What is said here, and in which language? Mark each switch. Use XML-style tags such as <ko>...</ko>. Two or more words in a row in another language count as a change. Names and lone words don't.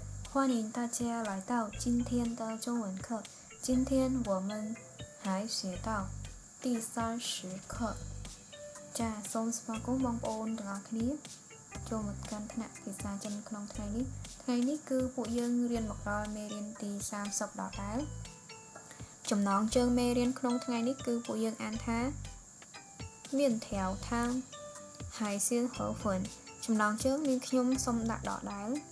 <zh>欢迎大家来到今天的中文课。今天我们还学到第30课。</zh> <km>ចាសសូមស្វាគមន៍បងប្អូនទាំងអស់គ្នាចូលមកកាន់ថ្នាក់ភាសាចិនក្នុងថ្ងៃនេះគឺពួកយើងរៀនមកដល់មេរៀនទី30ដល់ដែរចំណងជើងមេរៀនក្នុងថ្ងៃនេះគឺពួកយើងអានថា</km> <zh>面条汤海鲜河粉</zh> <km>ចំណងជើងមានខ្ញុំសូមដាក់ដកដែរ</km>